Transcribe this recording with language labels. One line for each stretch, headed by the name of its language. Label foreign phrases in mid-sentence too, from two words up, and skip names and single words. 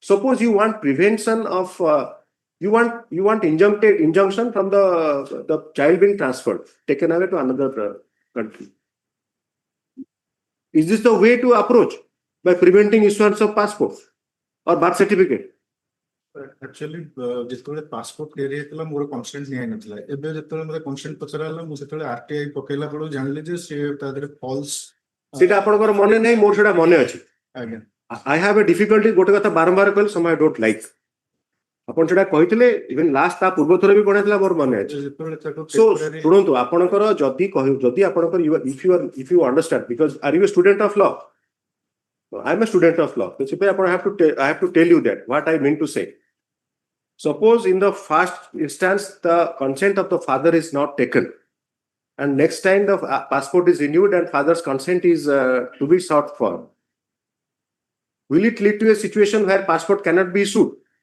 English: Suppose you want prevention of, you want injunction from the child being transferred, taken away to another country. Is this the way to approach by preventing issuance of passport or birth certificate? Actually,
Odia: ଯେତେବେଳେ ପାସପୋର୍ଟ ତିଆରି ହେଇଥିଲା ମୋର କନସେଣ୍ଟ ନିଆ ହେଇନଥିଲା। ଏବେ ଯେତେବେଳେ ମୋତେ କନସେଣ୍ଟ ପଚରା ହେଲା ମୁଁ ସେତେବେଳେ RTI ପକେଇଲା ବେଳକୁ ଜାଣିଲି ଯେ ସେ ତା ଦେହରେ ଫଲ୍ସ। ସେଟା ଆପଣଙ୍କର ମନେ ନାହିଁ, ମୋର ସେଟା ମନେ ଅଛି। ଆଜ୍ଞା।
English: I have a difficulty,
Odia: ଗୋଟେ କଥା ବାରମ୍ବାର କହିଲେ
English: some I don't like.
Odia: ଆପଣ ସେଟା କହିଥିଲେ,
English: even last
Odia: ତା ପୂର୍ବ ଥର ବି ପଢିଥିଲା ମୋର ମନେ ଅଛି।
English: So
Odia: ଶୁଣନ୍ତୁ, ଆପଣଙ୍କର ଯଦି ଆପଣଙ୍କର
English: if you understand, because are you a student of law? I'm a student of law. I have to tell you that what I mean to say. Suppose in the first instance the consent of the father is not taken, and next time the passport is renewed and father's consent is to be sought for, will it lead to a situation where passport cannot be issued?